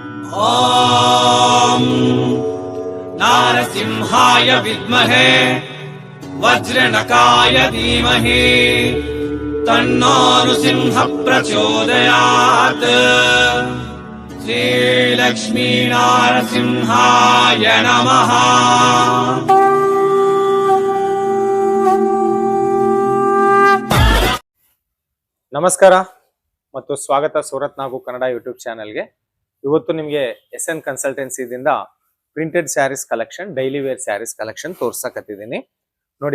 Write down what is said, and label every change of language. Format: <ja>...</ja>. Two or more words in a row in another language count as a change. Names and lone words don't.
<sa>ॐ नारसिंहाय विद्महे वज्रनकाय धीमहि तन्नो नृसिंह प्रचोदयात्। श्रीलक्ष्मी नारसिंहाय नमः।</sa> <kn>ನಮಸ್ಕಾರ ಮತ್ತು ಸ್ವಾಗತ ಸೂರತ್ ನಾಗು ಕನ್ನಡ</kn> <en>YouTube channel.</en> <kn>ಇವತ್ತು ನಿಮಗೆ SN ಕನ್ಸಲ್ಟೆನ್ಸಿದಿಂದ</kn> <en>printed sarees collection, daily wear sarees collection</en> <kn>ತೋರ್ಸಕತ್ತಿದ್ದೀನಿ ನೋಡಿ.</kn>